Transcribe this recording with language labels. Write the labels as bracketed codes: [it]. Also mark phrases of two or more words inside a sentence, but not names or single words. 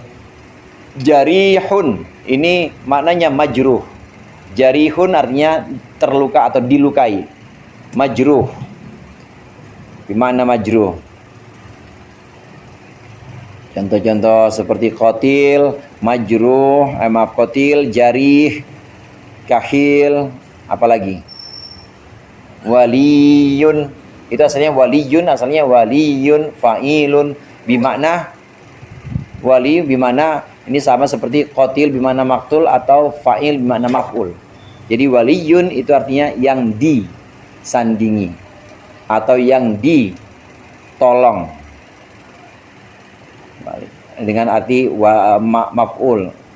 [id] Jarihun ini maknanya majruh. Jarihun artinya terluka atau dilukai. Majruh bermakna majruh. Contoh-contoh seperti [ar] qatil, majruh, qatil, jarih, kahil, [id] apalagi waliyun. Itu asalnya waliyun, fa'ilun bermakna wali, bermakna ini sama seperti qatil bermakna maktul atau fa'il bermakna maf'ul. Jadi waliyun itu artinya yang disandingi atau yang ditolong dengan arti maf'ul.